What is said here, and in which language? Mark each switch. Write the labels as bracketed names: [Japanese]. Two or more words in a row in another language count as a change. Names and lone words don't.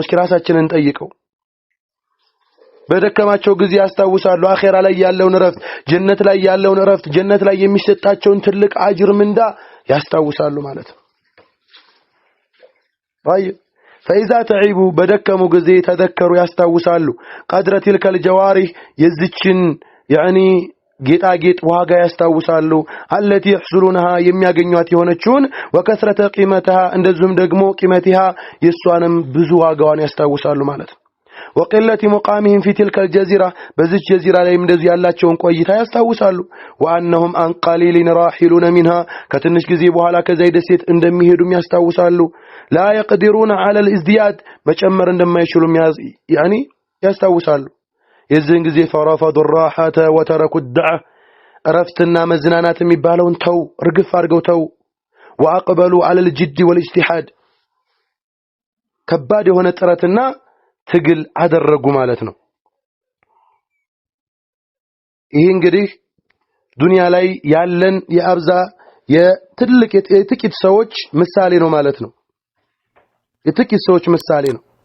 [Amharic] እስኪ ራሳችንን እንጠይቀው። በደከማቸው ጊዜ ያስታውሳሉ አኺራ ላይ ያለውን ረፍት፣ ጀነት ላይ ያለውን ረፍት፣ ጀነት ላይ የሚሰጣቸውን ትልቅ አጅር ምንዳ ያስታውሳሉ ማለት ነው። [Arabic] فإذا تعبوا [Amharic] بدكموا ጊዜ ተذكሩ ያስታውሳሉ [Arabic] قدر تلك الجوارح [Amharic] የዚችን يعني ጌጣጌጥ ዋጋ ያስታውሳሉ [Arabic] التي يحصلونها [Amharic] የሚያገኙት የሆነችውን [Arabic] وكثرة قيمتها [Amharic] እንደዚሁም ደግሞ ቂመቲሃ የሷንም ብዙ ዋጋዋን ያስታውሳሉ ማለት ነው። [Arabic] وقلة مقامهم في تلك الجزيرة [Amharic] በዚች ጀዚራ ላይ እንደዚህ ያላቸውን ቆይታ ያስታውሳሉ [Arabic] وأنهم عن قليل راحلون منها [Amharic] ከትንሽ ጊዜ በኋላ ከዛይ ደሴት እንደሚሄዱም ያስታውሳሉ [Arabic] لا يقدرون على الازدياد [Amharic] መጨመር እንደማይችሉም يعني ያስታውሳሉ የዚህን ጊዜ [Arabic] فرفضوا الراحة وتركوا الدعة [Amharic] ረፍትና መዝናናት የሚባለውን ተው እርግፍ አድርገው ተው [Arabic] وأقبلوا على الجد والاجتهاد [Amharic] ከባድ የሆነ ጥረትና ትግል አደረጉ ማለት ነው። ይሄ እንግዲህ ዱንያ ላይ ያለን የአብዛ የትልቅ የጥቂት ሰዎች ምሳሌ ነው ማለት ነው። የጥቂት ሰዎች ምሳሌ ነው።